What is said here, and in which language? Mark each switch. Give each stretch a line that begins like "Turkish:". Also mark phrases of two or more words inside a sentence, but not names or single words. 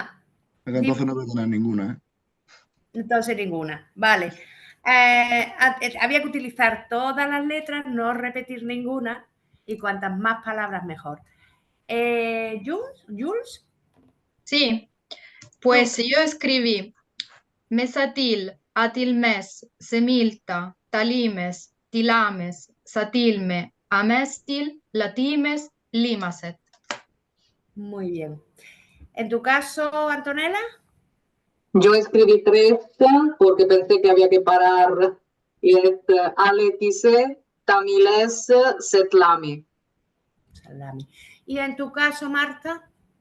Spanish: Es que entonces no voy a tener ninguna, ¿eh? Entonces ninguna. Vale. Había que utilizar todas las letras, no repetir ninguna y cuantas más palabras mejor. Jules. Sí, pues yo escribí mesatil, atilmes, semilta, talimes, tilames, satilme, amestil, latimes, limaset. Muy bien. ¿En tu caso, Antonella? Yo escribí 3 porque pensé que había que parar. Y es Aletise, Tamiles, Setlami. Salami. ¿Y en tu caso, Marta?